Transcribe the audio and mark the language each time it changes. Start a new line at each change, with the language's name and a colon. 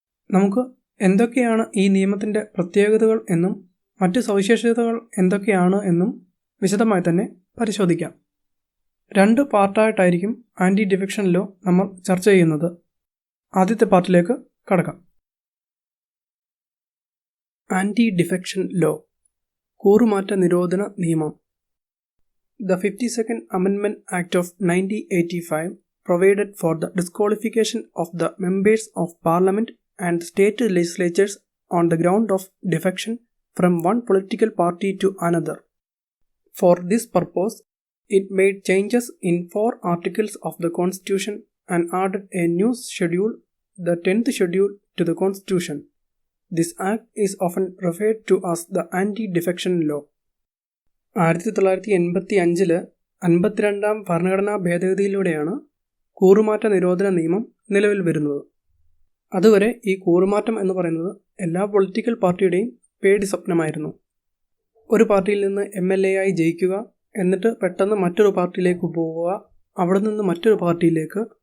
Malayalam: നമുക്ക് എന്തൊക്കെയാണ് ഈ നിയമത്തിൻ്റെ പ്രത്യേകതകൾ എന്നും മറ്റ് സവിശേഷതകൾ എന്തൊക്കെയാണ് എന്നും വിശദമായി തന്നെ പരിശോധിക്കാം. 2 പാർട്ടായിട്ടായിരിക്കും ആൻറ്റി ഡിഫെക്ഷൻ ലോ നമ്മൾ ചർച്ച ചെയ്യുന്നത്. ആദ്യത്തെ പാർട്ടിലേക്ക് കടക്കാം. ആൻറ്റി ഡിഫെക്ഷൻ ലോ കൂറുമാറ്റ നിരോധന നിയമം.
English: The 52nd Amendment Act of 1985 provided for the disqualification of the members of Parliament and state legislatures on the ground of defection from one political party to another. For this purpose, it made changes in 4 articles of the Constitution and added a new schedule, the 10th schedule, to the Constitution. This act is often referred to as the Anti-Defection Law.
Malayalam: 1985 52ാം ഭരണഘടനാ ഭേദഗതിയിലൂടെയാണ് കൂറുമാറ്റ നിരോധന നിയമം നിലവിൽ വരുന്നത്. അതുവരെ ഈ കൂറുമാറ്റം എന്ന് പറയുന്നത് എല്ലാ പൊളിറ്റിക്കൽ പാർട്ടിയുടെയും പേടി സ്വപ്നമായിരുന്നു. ഒരു പാർട്ടിയിൽ നിന്ന് MLA ആയി ജയിക്കുക, എന്നിട്ട് പെട്ടെന്ന് മറ്റൊരു പാർട്ടിയിലേക്ക് പോവുക, അവിടെ നിന്ന് മറ്റൊരു പാർട്ടിയിലേക്ക്.